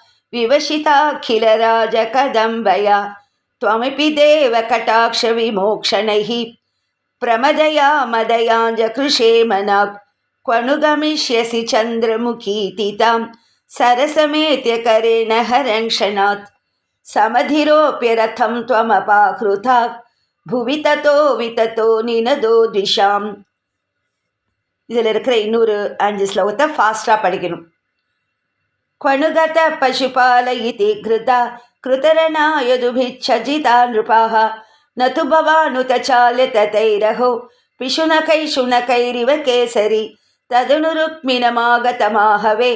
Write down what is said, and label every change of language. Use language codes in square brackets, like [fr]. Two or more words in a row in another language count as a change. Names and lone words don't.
[sa] विवशिताखिलराजकदम्बया त्वमपि देवकटाक्षविमोक्षणैः प्रमदया मदयाञ्जकृषे मनाक् क्वनु गमिष्यसि चन्द्रमुखीतितां सरसमेत्य करेण हरङ्क्षणात् समधिरोप्य रथं त्वमपाकृता भुवि ततो विततो निनदो द्विषाम्. [ta] இதில் இருக்கிற இன்னொரு 5 ஸ்லோகத்தை ஃபாஸ்ட்டாக படிக்கணும். [sa] क्वनुगत पशुपाल इति घृता कृतरनायदुभिच्छजिता नृपाः न तु भवानुत चाल्यततैरहो पिशुनकैशुनकैरिव केसरी तदनुरुक्मिणमागतमाहवे